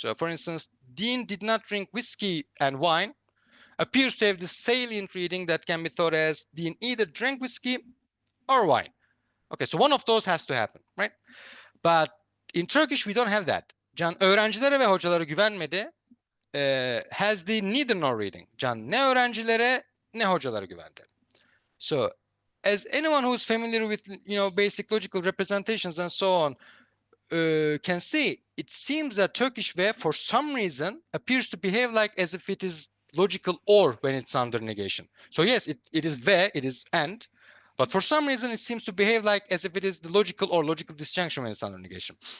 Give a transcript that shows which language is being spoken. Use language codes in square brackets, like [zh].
[en] So for instance, Dean did not drink whiskey and wine appears to have the salient reading that can be thought as Dean either drank whiskey or wine. Okay, so one of those has to happen, right? But in Turkish, we don't have that. Can [tr] öğrencilere ve hocalara güvenmedi [en] has the neither nor reading. [tr] Can ne öğrencilere ne hocalara güvendi. [en] So as anyone who's familiar with basic logical representations and so on can see, it seems that Turkish ve for some reason appears to behave like as if it is logical or when it's under negation. So yes, it is ve, it is and, but for some reason it seems to behave like as if it is the logical or logical disjunction when it's under negation.